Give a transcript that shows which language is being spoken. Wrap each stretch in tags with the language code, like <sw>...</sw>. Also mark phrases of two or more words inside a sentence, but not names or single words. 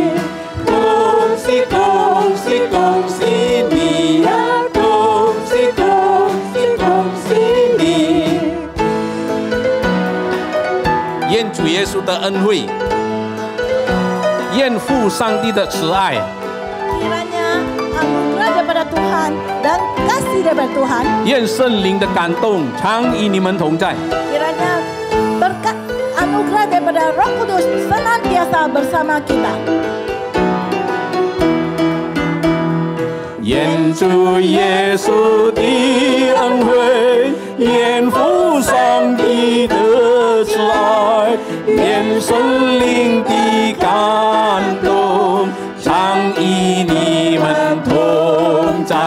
<zh>恭喜恭喜恭喜你呀！恭喜恭喜恭喜你！愿主耶稣的恩惠，愿父上帝的慈爱，</zh> <ms>Kiranya anugerah daripada Tuhan dan kasih daripada Tuhan.</ms> <zh>愿圣灵的感动常与你们同在。</zh> <ms>Kiranya berkat anugerah daripada Roh Kudus senantiasa bersama kita.</ms> <zh>愿主耶稣的恩惠，愿父上帝的慈爱，愿圣灵的感动，常与你们同在。</zh>